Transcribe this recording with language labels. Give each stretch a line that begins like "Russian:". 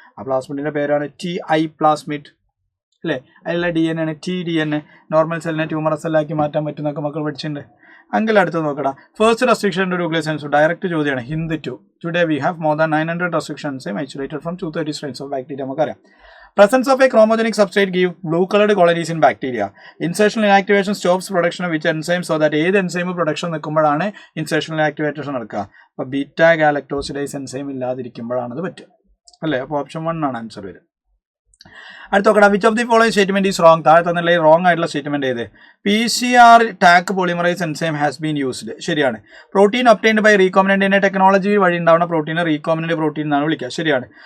Malayalam: ആ പ്ലാസ്മിഡിൻ്റെ പേരാണ് TI plasmid അല്ലേ. അതിലുള്ള DNA ആണ് tDNA. നോർമൽ സെല്ലിനെ ട്യൂമർ സെല്ലാക്കി മാറ്റാൻ പറ്റുന്നൊക്കെ മക്കൾ പഠിച്ചിട്ടുണ്ട്. അങ്കിൽ അടുത്ത് നോക്കടാ,
English: First restriction to nucleus.
Malayalam: Direct ചോദ്യമാണ്. Hind 2.
English: Today we have more than 900 restrictions isolated from 230 strains of bacteria.
Malayalam: നമുക്കറിയാം.
English: Presence of a chromogenic substrate give blue-colored colonies in bacteria. Insertional inactivation stops production of which enzyme, so that
Malayalam: ഏത് enzyme production നിൽക്കുമ്പോഴാണ് ഇൻസേർഷണൽ activation നടക്കുക? അപ്പോൾ beta ഗാലക്ടോസിഡൈസ് enzyme ഇല്ലാതിരിക്കുമ്പോഴാണത് പറ്റുക അല്ലേ. അപ്പോൾ option 1 ആണ് answer വരും. അടുത്ത നോക്കണം,
English: Which of the following statement is wrong.
Malayalam: താഴെ തന്നില്ല റോങ് ആയിട്ടുള്ള സ്റ്റേറ്റ്മെന്റ് ഏത്? PCR talk polymerise enzyme
English: has been used,
Malayalam: ശരിയാണ്.
English: protein obtained by recombinant DNA technology
Malayalam: വഴി ഉണ്ടാവുന്ന പ്രോട്ടീനെ റീകോമിനന്റ് പ്രോട്ടീൻ എന്നാണ് വിളിക്കുക, ശരിയാണ്.